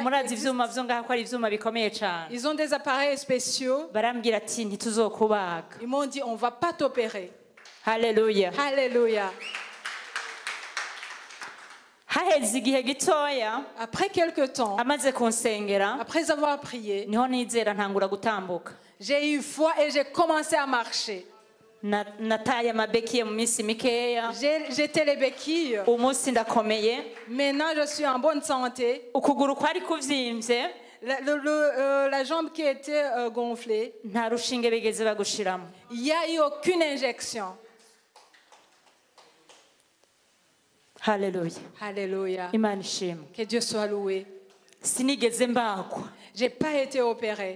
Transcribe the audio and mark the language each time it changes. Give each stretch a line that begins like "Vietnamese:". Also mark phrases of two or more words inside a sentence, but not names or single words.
Rundi: Murazi ivyuma vyo ngaho ko ari ivyuma bikomeye cyane.
French: Ils ont des appareils spéciaux.
Rundi: Barambwira ati ntituzokubaga.
French: Ils m'ont dit on va pas t'opérer. Alléluia. Alléluia.
Rundi: Haheze igihe gitoya.
French: Après quelque temps.
Rundi: Amaze kunsengera.
French: Après avoir prié.
Rundi: Niho nizera ntangura gutambuka.
French: J'ai eu foi et j'ai commencé à marcher.
Rundi: Nataye amabeki mu minsi mikeya.
French: J'étais les béquilles.
Rundi: Umunsi ndakomeye.
French: Maintenant je suis en bonne santé.
Rundi: Ukuguru kwari kuvyimbye.
French: la jambe qui était gonflée. Il n'y a eu aucune injection. Alléluia. Alléluia. Que Dieu soit loué. Je n'ai pas été opérée.